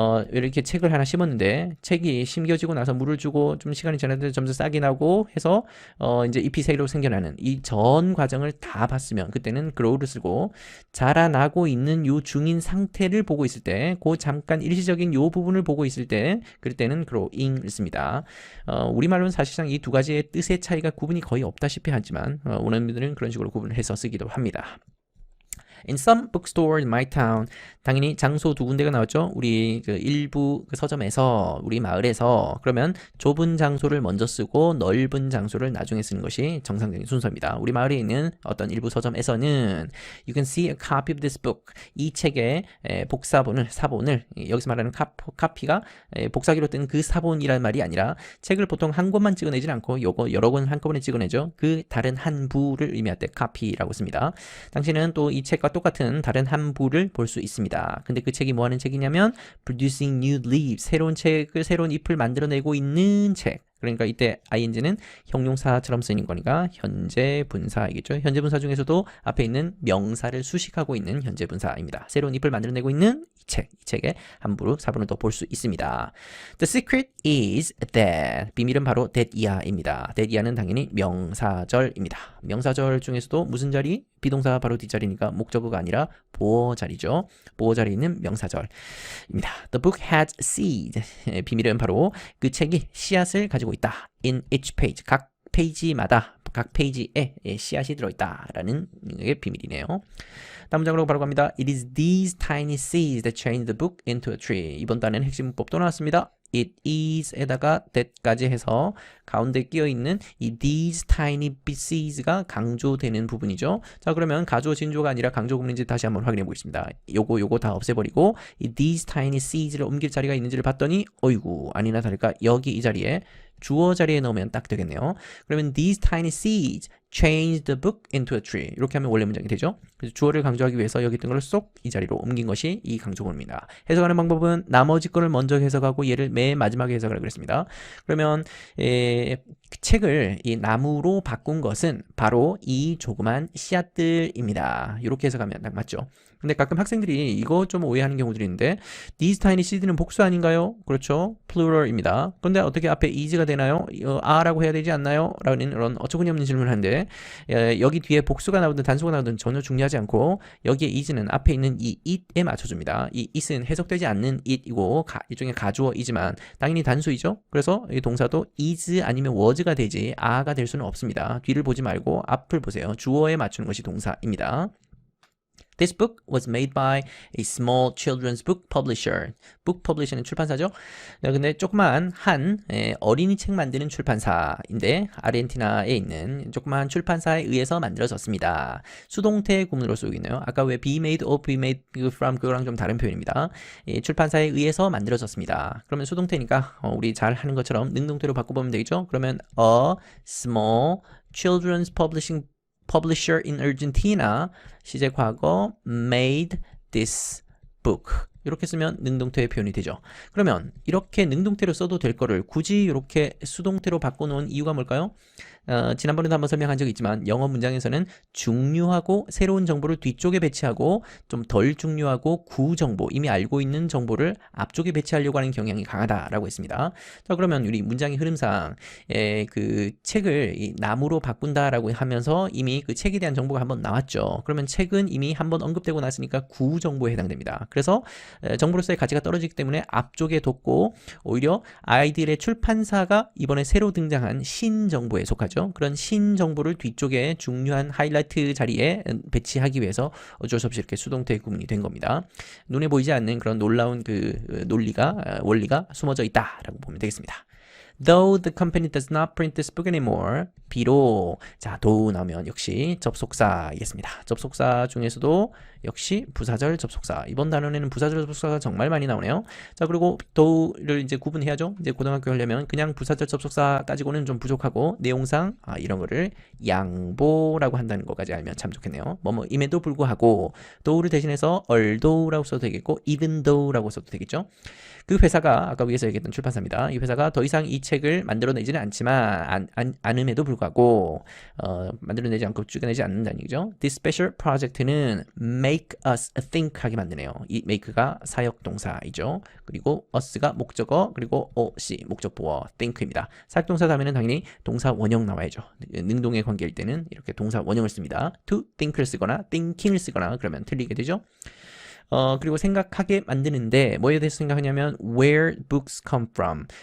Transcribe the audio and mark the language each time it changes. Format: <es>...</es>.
<ko>이렇게 책을 하나 심었는데 책이 심겨지고 나서 물을 주고 좀 시간이 지났는데 점점 싹이 나고 해서 이제 잎이 새로 생겨나는 이 전 과정을 다 봤으면 그때는 grow를 쓰고 자라나고 있는 요 중인 상태를 보고 있을 때 그 잠깐 일시적인 요 부분을 보고 있을 때 그럴 때는 growing을 씁니다. 우리말로는 사실상 이 두 가지의 뜻의 차이가 구분이 거의 없다시피 하지만 원어민들은 그런 식으로 구분을 해서 쓰기도 합니다.</ko> <en>In some bookstores in my town,</en> <ko>당연히 장소 두 군데가 나왔죠. 우리 그 일부 그 서점에서 우리 마을에서 그러면 좁은 장소를 먼저 쓰고 넓은 장소를 나중에 쓰는 것이 정상적인 순서입니다. 우리 마을에 있는 어떤 일부 서점에서는</ko> <en>You can see a copy of this book.</en> <ko>이 책의 복사본을 사본을 여기서 말하는 카피가 복사기로 뜬 그 사본이라는 말이 아니라 책을 보통 한 권만 찍어내지 않고 요거 여러 권 한꺼번에 찍어내죠. 그 다른 한 부를 의미할 때 카피라고 씁니다. 당신은 또 이 책과 똑같은 다른 한 부를 볼 수 있습니다. 근데 그 책이 뭐 하는 책이냐면 Producing New Leaves, 새로운 책을 새로운 잎을 만들어내고 있는 책. 그러니까 이때 ing는 형용사처럼 쓰이는 거니까 현재 분사이겠죠. 현재 분사 중에서도 앞에 있는 명사를 수식하고 있는 현재 분사입니다. 새로운 잎을 만들어내고 있는 이 책의 함부로 사본을 더 볼 수 있습니다.</ko> <en>The secret is that.</en> <ko>비밀은 바로 that이야입니다. that이야는 당연히 명사절입니다. 명사절 중에서도 무슨 자리? 비동사 바로 뒷자리니까 목적어가 아니라 보어 자리죠. 보어 자리에 있는 명사절입니다.</ko> <en>The book had seed.</en> <ko>비밀은 바로 그 책이 씨앗을 가지고 있다.</ko> <en>In each page.</en> <ko>각 페이지마다 각 페이지에 씨앗이 들어있다라는 게 비밀이네요. 다음 문장으로 바로 갑니다.</ko> <en>It is these tiny seeds that change the book into a tree.</en> <ko>이번 단에는 핵심 문법 또 나왔습니다. It is에다가 that까지 해서 가운데 끼어있는 이</ko> <en>these tiny seeds</en> <ko>가 강조되는 부분이죠. 자, 그러면 가주어 진조가 아니라 강조 구문인지 다시 한번 확인해 보겠습니다. 요거 다 없애버리고 이</ko> <en>these tiny seeds</en> <ko>를 옮길 자리가 있는지를 봤더니 어이구 아니나 다를까 여기 이 자리에 주어 자리에 넣으면 딱 되겠네요. 그러면</ko> <en>these tiny seeds change the book into a tree.</en> <ko>이렇게 하면 원래 문장이 되죠. 그래서 주어를 강조하기 위해서 여기 있던 걸 쏙 이 자리로 옮긴 것이 이 강조구문입니다. 해석하는 방법은 나머지 거를 먼저 해석하고 얘를 맨 마지막에 해석을 하겠습니다. 그러면 책을 이 나무로 바꾼 것은 바로 이 조그만 씨앗들입니다. 이렇게 해석하면 딱 맞죠. 근데 가끔 학생들이 이거 좀 오해하는 경우들이 있는데</ko> <en>these tiny seeds</en> <ko>는 복수 아닌가요? 그렇죠. plural입니다. 그런데 어떻게 앞에 is가 되나요? a라고 해야 되지 않나요? 라는 이런 어처구니없는 질문을 하는데 여기 뒤에 복수가 나오든 단수가 나오든 전혀 중요하지 않고 여기에 is는 앞에 있는 이 it에 맞춰줍니다. 이 it은 해석되지 않는 it이고 일종의 가주어이지만 당연히 단수이죠. 그래서 이 동사도 is 아니면 was가 되지 a가 될 수는 없습니다. 뒤를 보지 말고 앞을 보세요. 주어에 맞추는 것이 동사입니다.</ko> <en>This book was made by a small children's book publisher.</en> <ko>book publisher는 출판사죠. 근데 조그만 한 어린이 책 만드는 출판사인데 아르헨티나에 있는 조그만 출판사에 의해서 만들어졌습니다. 수동태 구문으로 쓰고 있네요. 아까 왜</ko> <en>be made or be made from</en> <ko>그거랑 좀 다른 표현입니다. 출판사에 의해서 만들어졌습니다. 그러면 수동태니까 우리 잘 하는 것처럼 능동태로 바꿔보면 되겠죠. 그러면</ko> <en>a small children's publisher in Argentina</en> <ko>시제 과거</ko> <en>made this book</en> <ko>이렇게 쓰면 능동태의 표현이 되죠. 그러면 이렇게 능동태로 써도 될 거를 굳이 이렇게 수동태로 바꿔놓은 이유가 뭘까요? 지난번에도 한번 설명한 적이 있지만 영어 문장에서는 중요하고 새로운 정보를 뒤쪽에 배치하고 좀 덜 중요하고 구정보, 이미 알고 있는 정보를 앞쪽에 배치하려고 하는 경향이 강하다라고 했습니다. 자, 그러면 우리 문장의 흐름상 그 책을 이 나무로 바꾼다라고 하면서 이미 그 책에 대한 정보가 한번 나왔죠. 그러면 책은 이미 한번 언급되고 났으니까 구정보에 해당됩니다. 그래서 정보로서의 가치가 떨어지기 때문에 앞쪽에 뒀고 오히려 아이들의 출판사가 이번에 새로 등장한 신정보에 속하죠. 그런 신정보를 뒤쪽에 중요한 하이라이트 자리에 배치하기 위해서 어쩔 수 없이 이렇게 수동태 구문이 된 겁니다. 눈에 보이지 않는 그런 놀라운 그 원리가 숨어져 있다라고 보면 되겠습니다.</ko> <en>Though the company does not print this book anymore.</en> <ko>비록 자, though 나오면 역시 접속사이겠습니다. 접속사 중에서도 역시 부사절 접속사. 이번 단원에는 부사절 접속사가 정말 많이 나오네요. 자, 그리고 though를 이제 구분해야죠. 이제 고등학교 하려면 그냥 부사절 접속사 따지고는 좀 부족하고 내용상 이런 거를 양보라고 한다는 것까지 알면 참 좋겠네요. 임에도 불구하고 though를 대신해서 although라고 써도 되겠고 even though라고 써도 되겠죠. 그 회사가 아까 위에서 얘기했던 출판사입니다. 이 회사가 더 이상 이 책을 만들어내지는 않지만 않음에도 불구하고 만들어내지 않고 찍어내지 않는다는 얘기죠.</ko> <en>This special project는 make us think</en> <ko>하게 만드네요. 이 make가 사역동사이죠. 그리고 us가 목적어, 그리고 OC 목적보어 think입니다. 사역동사 다음에는 당연히 동사 원형 나와야죠. 능동의 관계일 때는 이렇게 동사 원형을 씁니다. to think를 쓰거나 thinking을 쓰거나 그러면 틀리게 되죠. 그리고 생각하게 만드는데 뭐에 대해서 생각하냐면</ko> <en>where books come from.</en>